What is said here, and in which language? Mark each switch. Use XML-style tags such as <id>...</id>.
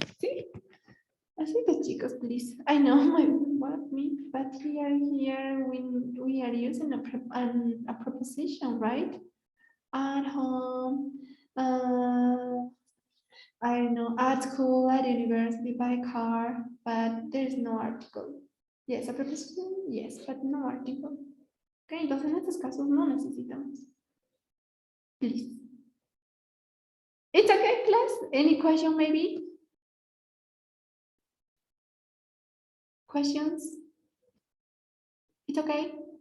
<es>¿Sí? Así que chicos, please.</es> <en>I know what me, but here we are using a preposition, right? At home, I don't know, at school, at university, by car, but there's no article. Yes, a preposition, yes, but no article.</en> <es>Okay, entonces en estos casos no necesitamos.</es> <en>Please. It's okay, class. Any question maybe? Questions? It's okay?</en>